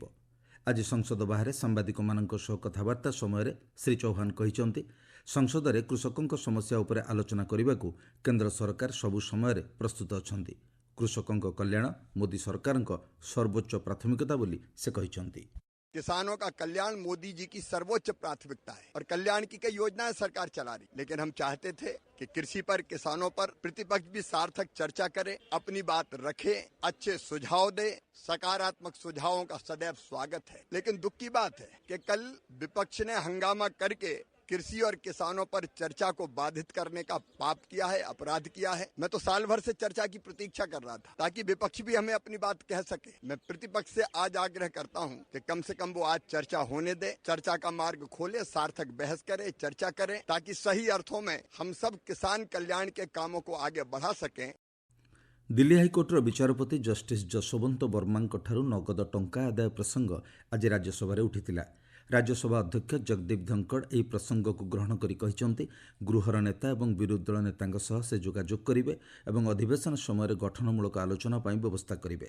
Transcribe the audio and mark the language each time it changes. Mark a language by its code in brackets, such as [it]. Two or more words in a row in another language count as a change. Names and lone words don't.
[or] ଆଜି ସଂସଦ ବାହାରେ ସାମ୍ବାଦିକମାନଙ୍କ ସହ କଥାବାର୍ତ୍ତା ସମୟରେ ଶ୍ରୀ ଚୌହାନ କହିଛନ୍ତି, ସଂସଦରେ କୃଷକଙ୍କ ସମସ୍ୟା ଉପରେ ଆଲୋଚନା କରିବାକୁ କେନ୍ଦ୍ର ସରକାର ସବୁ ସମୟରେ ପ୍ରସ୍ତୁତ ଅଛନ୍ତି। କୃଷକଙ୍କ କଲ୍ୟାଣ ମୋଦି ସରକାରଙ୍କ ସର୍ବୋଚ୍ଚ ପ୍ରାଥମିକତା ବୋଲି ସେ କହିଛନ୍ତି। [hi] किसानों का कल्याण मोदी जी की सर्वोच्च प्राथमिकता है और कल्याण की कई योजनाएं सरकार चला रही, लेकिन हम चाहते थे कि कृषि पर, किसानों पर प्रतिपक्ष भी सार्थक चर्चा करे, अपनी बात रखे, अच्छे सुझाव दे। सकारात्मक सुझावों का सदैव स्वागत है, लेकिन दुख की बात है कि कल विपक्ष ने हंगामा करके कृषि और किसानों पर चर्चा को बाधित करने का पाप किया है, अपराध किया है। मैं तो साल भर से चर्चा की प्रतीक्षा कर रहा था ताकि विपक्ष भी हमें अपनी बात कह सके। मैं प्रतिपक्ष से आज आग्रह करता हूं कि कम से कम वो आज चर्चा होने दे, चर्चा का मार्ग खोले, सार्थक बहस करे, चर्चा करें, ताकि सही अर्थों में हम सब किसान कल्याण के कामों को आगे बढ़ा सकें। [or] ଦିଲ୍ଲୀ ହାଇକୋର୍ଟର ବିଚାରପତି ଜଷ୍ଟିସ୍ ଯଶୋବନ୍ତ ବର୍ମାଙ୍କଠାରୁ ନଗଦ ଟଙ୍କା ଆଦାୟ ପ୍ରସଙ୍ଗ ଆଜି ରାଜ୍ୟସଭାରେ ଉଠିଥିଲା। ରାଜ୍ୟସଭା ଅଧ୍ୟକ୍ଷ ଜଗଦୀପ ଧଙ୍କଡ଼ ଏହି ପ୍ରସଙ୍ଗକୁ ଗ୍ରହଣ କରି କହିଛନ୍ତି, ଗୃହର ନେତା ଏବଂ ବିରୋଧୀ ଦଳ ନେତାଙ୍କ ସହ ସେ ଯୋଗାଯୋଗ କରିବେ ଏବଂ ଅଧିବେଶନ ସମୟରେ ଗଠନମୂଳକ ଆଲୋଚନା ପାଇଁ ବ୍ୟବସ୍ଥା କରିବେ।